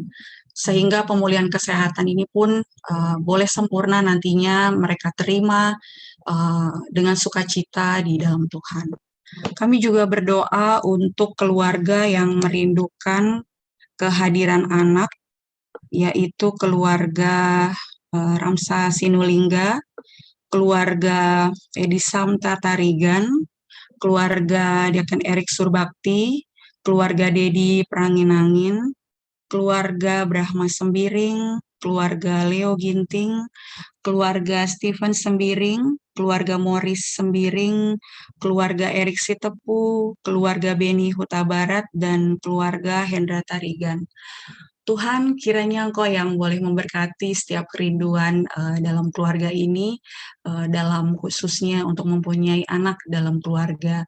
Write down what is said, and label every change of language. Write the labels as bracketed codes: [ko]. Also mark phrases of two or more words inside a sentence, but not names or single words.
[id] Sehingga pemulihan kesehatan ini pun boleh sempurna nantinya mereka terima dengan sukacita di dalam Tuhan. Kami juga berdoa untuk keluarga yang merindukan kehadiran anak, yaitu keluarga Ramsa Sinulingga, keluarga Edi Samta Tarigan, keluarga Diaken Erik Surbakti, keluarga Dedi Pranginangin, keluarga Brahma Sembiring, keluarga Leo Ginting, keluarga Stephen Sembiring, keluarga Morris Sembiring, keluarga Erik Sitepu, keluarga Beni Huta Barat, dan keluarga Hendra Tarigan. Tuhan, kiranya Engkau yang boleh memberkati setiap kerinduan dalam keluarga ini, dalam khususnya untuk mempunyai anak dalam keluarga.